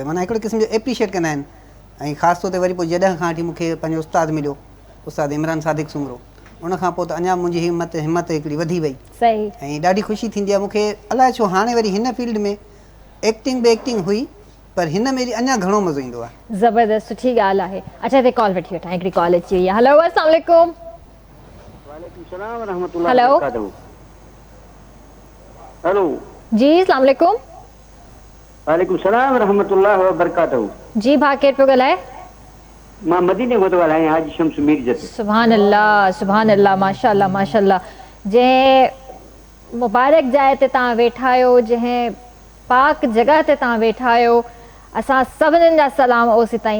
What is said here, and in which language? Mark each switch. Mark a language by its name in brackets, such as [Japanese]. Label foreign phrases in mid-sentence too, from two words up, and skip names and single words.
[Sindhi] माना हिकिड़े क़िस्म जो एप्रिशिएट कंदा आहिनि। ऐं ख़ासि तौर ते वरी पोइ जॾहिं खां वठी मूंखे पंहिंजो उस्तादु मिलियो, उस्ताद इमरान सादिक सुमरो, उनखां पोइ त अञा मुंहिंजी हिमत हिकिड़ी वधी वई। सही। ऐं ॾाढी ख़ुशी थींदी आहे मूंखे। अलाए छो हाणे वरी हिन फील्ड में एक्टिंग बि एक्टिंग हुई, पर हिन में अञा घणो मज़ो ईंदो आहे। ज़बरदस्त, सुठी ॻाल्हि आहे। अच्छा, हिते कॉल वठी वठां, हिकिड़ी कॉल अची वई आहे। हेलो, [Arabic] السلام عليكم. وعليكم السلام ورحمة الله हेलो। وبركاته. हेलो जी, السلام عليكم. وعليكم السلام ورحمة الله وبركاته. [Sindhi] जी भाउ, केरु पियो ॻाल्हाए? मां मदीने खां थो ॻाल्हायां, हाजी शम्स मीरजत। [Arabic] سبحان الله، سبحان الله، ما شاء الله ما شاء الله. [Sindhi] जंहिं मुबारक जाइ ते तव्हां वेठा आहियो, जंहिं पाक जॻह ते तव्हां वेठा आहियो, असां सभिनीनि जा सलाम ओसी ताईं।